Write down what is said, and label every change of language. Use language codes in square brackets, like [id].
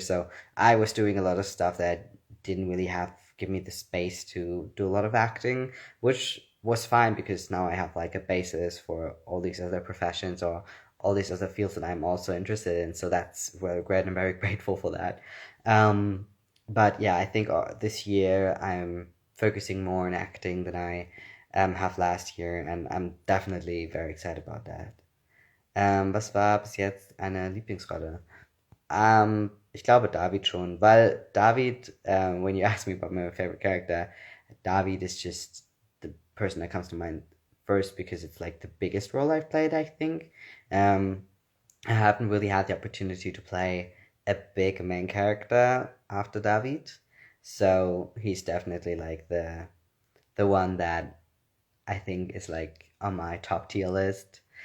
[en] So I was doing a lot of stuff that didn't really have give me the space to do a lot of acting, which was fine because now I have like a basis for all these other professions or all these other fields that I'm also interested in. So that's really great. I'm very grateful for that. Um, but yeah, I think this year I'm focusing more on acting than I have last year, and I'm definitely very excited about that. [de] Was war bis jetzt eine Lieblingsrolle? Ich glaube David schon, weil David, [en] when you ask me about my favorite character, David is just the person that comes to mind first because it's like the biggest role I've played, I think. Um, I haven't really had the opportunity to play a big main character after David, so he's definitely like the one that I think is like on my top tier list.